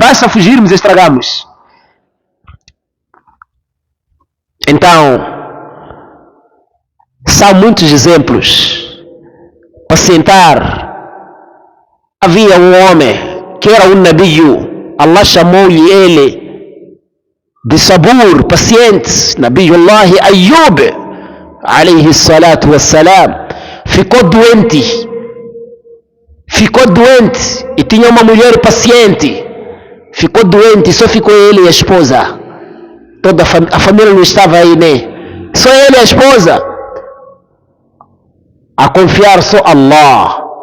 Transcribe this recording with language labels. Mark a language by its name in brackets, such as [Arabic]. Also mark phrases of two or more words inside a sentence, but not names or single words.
[Portuguese] Basta fugirmos e estragamos. Então, são muitos exemplos. Pacientar. Havia um homem que era um nabio. Allah chamou-lhe ele de sabur, paciente. Nabiullah Ayub, [Arabic] عليه الصلاة والسلام, [Portuguese] ficou doente. E tinha uma mulher paciente. Ficou doente, só ficou ele e a esposa. Toda a família não estava aí, né? Só ele e a esposa. A confiar só Allah.